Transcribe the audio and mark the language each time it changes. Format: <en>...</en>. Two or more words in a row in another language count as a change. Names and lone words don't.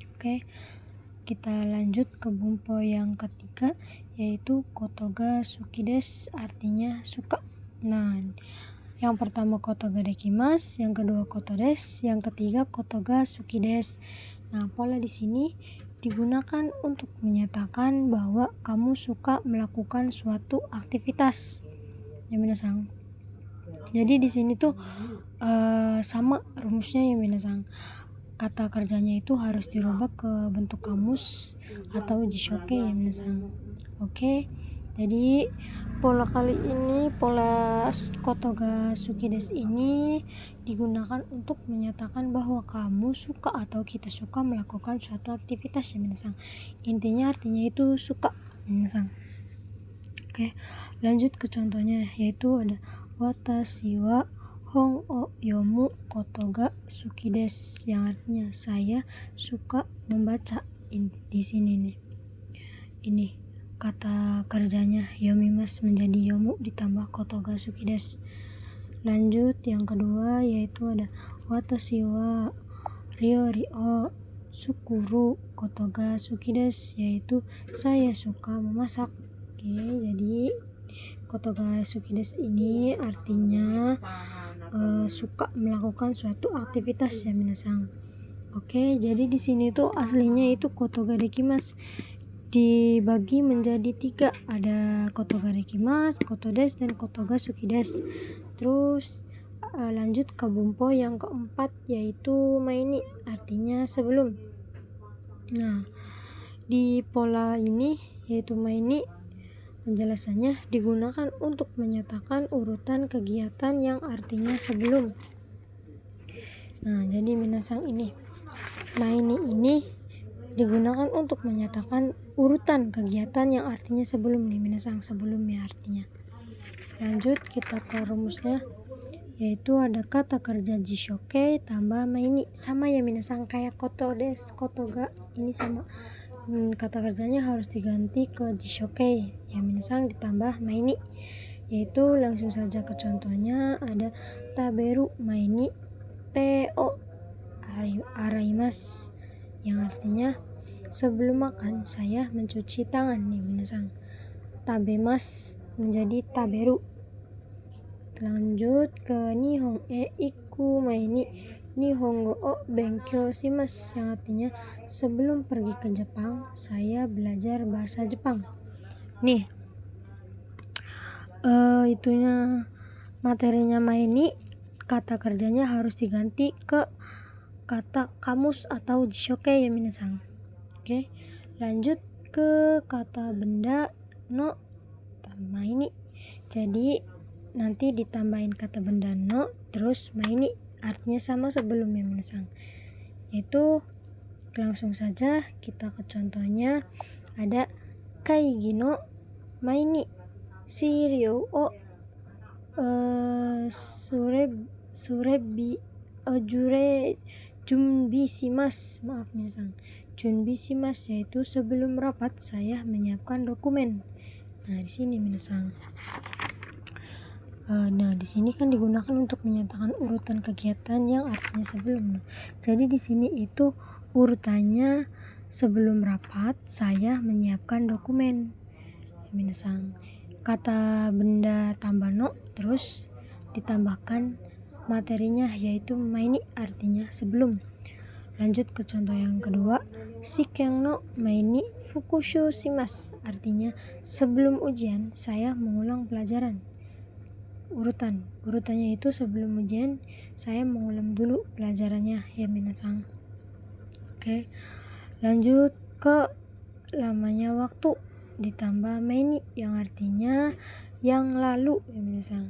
<id>Oke, kita lanjut ke bunpo yang ketiga, yaitu</id> <ja>ことが好きです,</ja> <id>artinya suka. Nah, yang pertama</id> <ja>ことができます,</ja> <id>yang kedua</id> <ja>ことです,</ja> <id>yang ketiga</id> <ja>ことが好きです.</ja> <id>Nah, pola di sini digunakan untuk menyatakan bahwa kamu suka melakukan suatu aktivitas. Ya minasang. Jadi di sini tuh sama rumusnya ya minasang. Kata kerjanya itu harus dirubah ke bentuk kamus atau jishoke ya minasang. Oke. Jadi pola kali ini, pola</id> <ja>ことが好きです</ja> <id>ini digunakan untuk menyatakan bahwa kamu suka atau kita suka melakukan suatu aktivitas ya minasang. Intinya artinya itu suka minasang. Oke, lanjut ke contohnya, yaitu ada</id> <ja>私は本を読むことが好きです,</ja> <id>yang artinya saya suka membaca. Di sini nih, ini kata kerjanya yomimasu menjadi yomu ditambah</id> <ja>ことが好きです.</ja> <id>Lanjut yang kedua, yaitu ada</id> <ja>私は料理を作ることが好きです,</ja> <id>yaitu saya suka memasak. Oke, jadi</id> <ja>ことが好きです</ja> <id>ini artinya suka melakukan suatu aktivitas ya minasang. Oke, jadi di sini tuh aslinya itu</id> <ja>ことができます</ja> <id>dibagi menjadi 3, ada</id> <ja>ことができます, ことです,</ja> <id>dan</id> <ja>ことが好きです.</ja> <id>Terus lanjut ke bunpo yang keempat, yaitu maini, artinya sebelum. Nah, di pola ini yaitu maini, penjelasannya digunakan untuk menyatakan urutan kegiatan yang artinya sebelum. Nah, jadi minasang ini, maini ini digunakan untuk menyatakan urutan kegiatan yang artinya sebelum nih minasang, sebelumnya artinya. Lanjut kita ke rumusnya, yaitu ada kata kerja jishoke tambah maini, sama ya minasang kayak</id> <ja>ことです,</ja> <id>kotoga ini sama. Kata kerjanya harus diganti ke jishoke ya minasang ditambah maini, yaitu langsung saja ke contohnya, ada</id> <ja>食べる前に手を洗います,</ja> <id>yang artinya sebelum makan saya mencuci tangan nih minasang. Tabemas menjadi taberu. Lanjut ke</id> <ja>日本へ行く前に日本語を勉強します,</ja> <id>yang artinya sebelum pergi ke Jepang saya belajar bahasa Jepang. Nih itunya materinya maini, kata kerjanya harus diganti ke kata kamus atau jishoke ya minasang. Oke, lanjut ke kata benda</id> <ja>の前に.</ja> <id>Jadi nanti ditambahin kata benda no terus maini, artinya sama sebelumnya minasang. Yaitu langsung saja kita ke contohnya, ada</id> <ja>会議の前に資料を準備します.</ja> <id>Maaf minasang,</id> <ja>準備します</ja> <id>yaitu sebelum rapat saya menyiapkan dokumen. Nah, di sini minasang. Nah, di sini kan digunakan untuk menyatakan urutan kegiatan yang artinya sebelum. Jadi di sini itu urutannya sebelum rapat saya menyiapkan dokumen. Minasang. Kata benda tambah no terus ditambahkan materinya yaitu maini, artinya sebelum. Lanjut ke contoh yang kedua,</id> <ja>試験の前に復習します,</ja> <id>artinya sebelum ujian saya mengulang pelajaran. Urutannya itu sebelum ujian saya mengulang dulu pelajarannya ya minasang. Oke, lanjut ke lamanya waktu ditambah maini, yang artinya yang lalu ya minasang.</id>